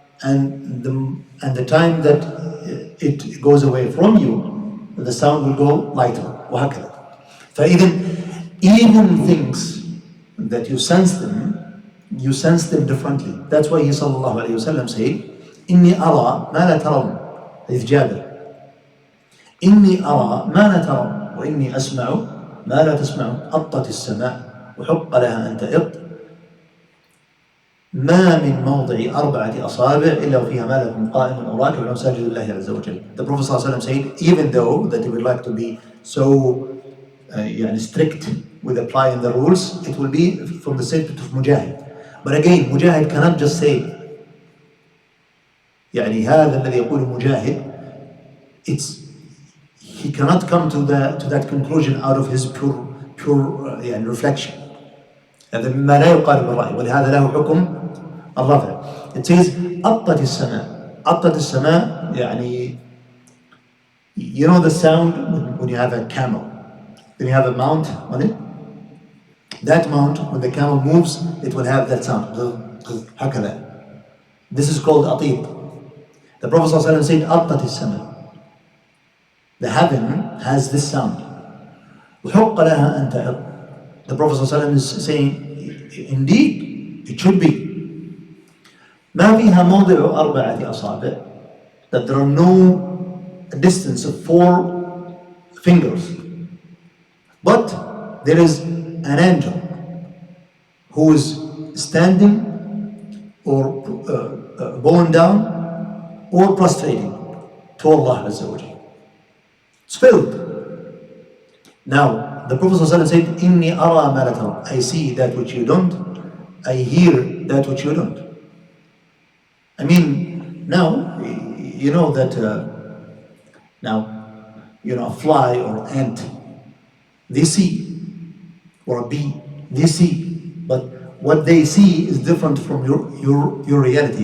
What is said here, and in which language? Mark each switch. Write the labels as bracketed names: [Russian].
[English] And the time that it goes away from you, the sound will go lighter. [Arabic] وهكذا. [English] Even things that you sense them differently. That's why he sallallahu alayhi wasallam said, [Arabic] إني أرى ما لا ترون. حديث جابر. إني أرى ما لا ترون وإني أسمع ما لا تسمعون. أطت السماء وحق لها أن تئط. ما من موضع 4 أصابع إلا وفيها ملك قائم أو راكع ومساجد الله عز وجل. [English] The Prophet ﷺ said, even though that he would like to be so strict with applying the rules, it will be from the statement of Mujahid. But again, Mujahid cannot just say, [Arabic] هذا الذي يقول مجاهد, [English] he cannot come to that conclusion out of his pure reflection. [Arabic] هذا ما لا يقارب الرأي ولهذا له حكم الرفع. [English] It says [Arabic] أطت السماء. أطت السماء [English] you know the sound when you have a camel, when you have a mount on it, that mount, when the camel moves, it will have that sound. [Arabic] هكذا. [English] This is called أطيب. The Prophet ﷺ said [Arabic] أطت السماء. [English] The heaven has this sound. [Arabic] وحق لها أن تحط. [English] The Prophet ﷺ is saying, indeed, it should be. [Arabic] ما فيها موضع 4 أصابع, [English] that there are no distance of 4 fingers. But there is an angel who is standing or bowing down or prostrating to Allah Azza wa Jalla. It's filled. Now, the Prophet ﷺ said, [Arabic] إِنِّي أَرَى مَا لَا تَرَوْنَ. [English] I see that which you don't. I hear that which you don't. I mean, now, you know that, a fly or ant, they see, or a bee, they see, but what they see is different from your reality.